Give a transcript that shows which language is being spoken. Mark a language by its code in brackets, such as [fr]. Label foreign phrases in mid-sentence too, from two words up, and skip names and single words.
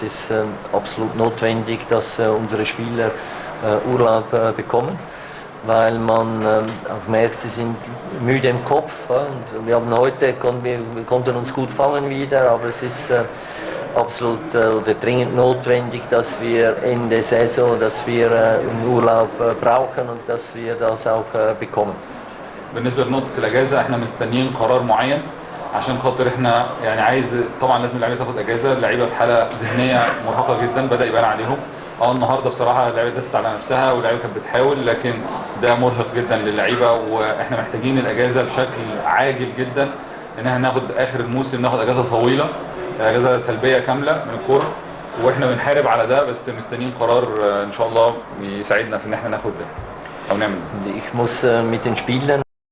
[de] ist absolut notwendig, dass unsere Spieler Urlaub bekommen, weil man auch merkt, sie sind müde im Kopf und wir haben heute, wir konnten uns gut fangen wieder, aber es ist absolut oder dringend notwendig, dass wir Ende Saison, dass wir einen Urlaub brauchen und dass wir das auch bekommen. [ar] بالنسبه لنقطه الاجازه احنا مستنيين قرار معين عشان خاطر احنا يعني عايز طبعا لازم اللعيبه تاخد اجازه. اللعيبه في حاله ذهنيه مرهقه جدا بدا يبان عليهم. النهارده بصراحه اللعيبه دست على نفسها واللعيبه كانت بتحاول لكن ده مرهق جدا للعيبه واحنا محتاجين الاجازه بشكل عاجل جدا ان احنا ناخد اخر الموسم ناخد اجازه طويله اجازه سلبيه كامله من الكوره واحنا بنحارب على ده بس مستنيين قرار ان شاء الله يساعدنا في ان احنا ناخد ده او نعمل ده. [de] Ich muss mit den Spielern